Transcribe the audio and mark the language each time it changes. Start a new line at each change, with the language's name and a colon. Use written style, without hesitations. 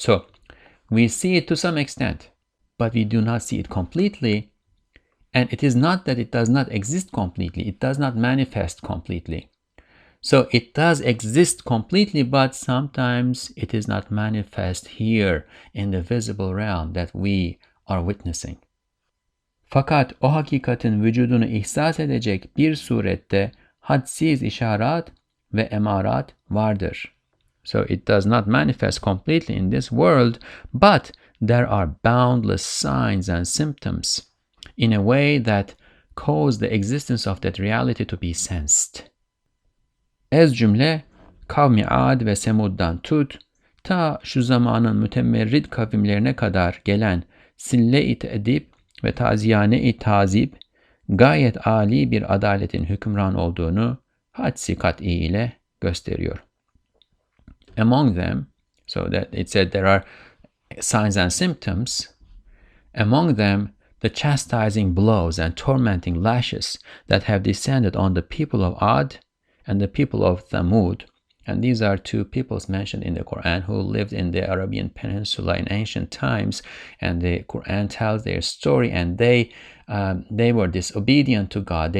English: So we see it to some extent, but we do not see it completely. And it is not that it does not exist completely. It does not manifest completely. So it does exist completely, but sometimes it is not manifest here in the visible realm that we are witnessing.
Turkish: Fakat o hakikatin vücudunu ihsas edecek bir surette hadsiz işaret ve emarat vardır.
English: So it does not manifest completely in this world, but there are boundless signs and symptoms in a way that cause the existence of that reality to be sensed.
Turkish: Ez cümle kavmi Ad ve Semud'dan tut, ta şu zamanın mütemerrid kavimlerine kadar gelen sille-i edip ve taziyane-i tazip gayet âli bir adaletin hükümran olduğunu hadsi kat'i ile gösteriyor.
English: Among them, so that it said there are signs and symptoms, among them the chastising blows and tormenting lashes that have descended on the people of Ad and the people of Thamud, and these are two peoples mentioned in the Qur'an who lived in the Arabian Peninsula in ancient times, and the Qur'an tells their story, and they were disobedient to God.